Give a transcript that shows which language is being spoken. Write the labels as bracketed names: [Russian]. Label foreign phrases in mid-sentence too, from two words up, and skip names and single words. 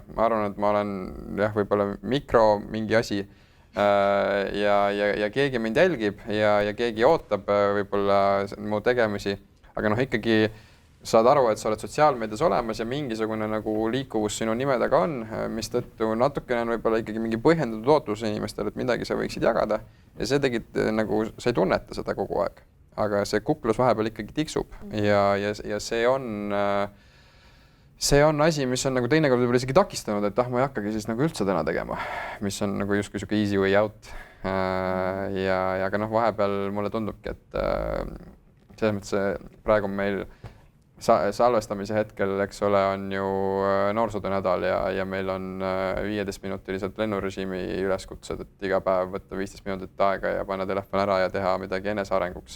[Estonian] Ma arvan, et ma olen võib-olla mingi asi, ja keegi mind jälgib ja keegi ootab võib-olla mu tegemisi, aga noh, ikkagi saad aru, et sa oled sotsiaalmeedias olemas ja mingisugune nagu liikuvus sinu nime taga on, mis tõttu natukene on võib-olla ikkagi mingi põhjendatud ootus inimestel, et midagi sa võiksid jagada ja see tegid nagu, sa ei tunneta seda kogu aeg, aga see kuklus vahepeal ikkagi tiksub ja see on asi, mis on nagu teinekord võib-olla isegi takistanud, et ma ei hakkagi siis nagu üldse täna tegema, mis on nagu justkui siuke [English] easy way out. [Estonian] Aga noh, vahepeal mulle tundubki, et selles mõttes praegu meil salvestamise hetkel, eks ole, on ju noorsootöönädal ja meil on 15-minutiliselt lennurežiimi üleskutsed, et iga päev võtta 15 minutit aega ja panna telefon ära ja teha midagi enesearenguks.